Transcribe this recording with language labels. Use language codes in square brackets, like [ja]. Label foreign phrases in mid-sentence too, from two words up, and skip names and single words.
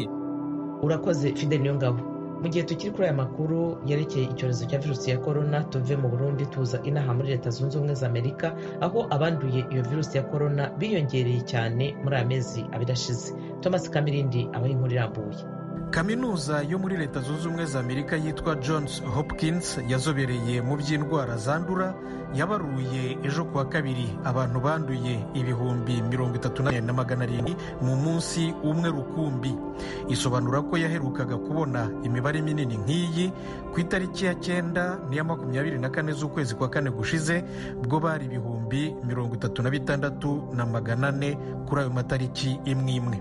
[rw] Urakoze Fidel Nyongabo. Mu gihe tukiri kuri aya makuru yerekeye icyorezo cya virusi ya korona, tuve mu Burundi tuza inaha muri Leta Zunze Ubumwe za Amerika, aho abanduye iyo virusi ya korona biyongereye cyane muri aya mezi abiri ashize. Thomas Kamirindi abaha inkuru irambuye. Kaminuza yo muri Leta Zunze Ubumwe za Amerika yitwa Johns Hopkins yazobereye mu by'indwara zandura yabaruye ejo kuwa kabiri abantu banduye 34,700 mu munsi umwe rukumbi. Isobanura ko yaherukaga kubona imibare minini nk'iyi ku itariki ya 9 n'iya 24 z'ukwezi kwa kane gushize, bwo bari 36,400 kuri ayo matariki imwe.